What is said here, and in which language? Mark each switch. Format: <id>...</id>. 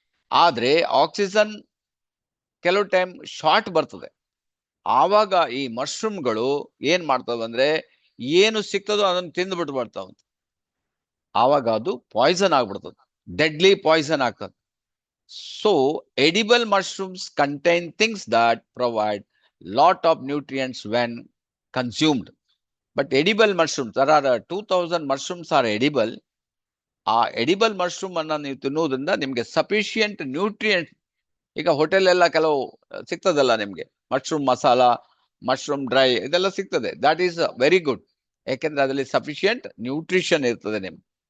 <kn>ಆದ್ರೆ ಆಕ್ಸಿಜನ್ ಕೆಲವು time short ಬರ್ತದೆ. ಆವಾಗ ಈ ಮಶ್ರೂಮ್ಗಳು ಏನ್ ಮಾಡ್ತವೆ ಅಂದ್ರೆ ಏನು ಸಿಗ್ತದೋ ಅದನ್ನು ತಿಂದು ಬಿಟ್ಟು ಬರ್ತಾವಂತ. ಆವಾಗ ಅದು ಪಾಯ್ಸನ್ ಆಗ್ಬಿಡ್ತದೆ, ಡೆಡ್ಲಿ ಪಾಯ್ಸನ್ ಆಗ್ತದೆ.</kn> <en>So edible mushrooms contain things that provide lot of nutrients when consumed. But edible mushrooms, there are 2000 mushrooms are edible.</en> <kn>ಆ ಎಡಿಬಲ್ ಮಶ್ರೂಮ್ ಅನ್ನ ನೀವು ತಿನ್ನೋದ್ರಿಂದ ನಿಮ್ಗೆ ಸಫಿಶಿಯಂಟ್ ನ್ಯೂಟ್ರಿಯೆಂಟ್, ಈಗ ಹೋಟೆಲ್ ಎಲ್ಲ ಕೆಲವು ಸಿಗ್ತದಲ್ಲ ನಿಮ್ಗೆ, ಮಶ್ರೂಮ್ ಮಸಾಲ, ಮಶ್ರೂಮ್ ಡ್ರೈ, ಇದೆಲ್ಲ ಸಿಗ್ತದೆ.</kn> <en>that is very good,</en> <kn>ಯಾಕೆಂದ್ರೆ ಅದರಲ್ಲಿ ಸಫಿಶಿಯಂಟ್ ನ್ಯೂಟ್ರಿಷನ್ ಇರ್ತದೆ ನಿಮ್ಗೆ.</kn>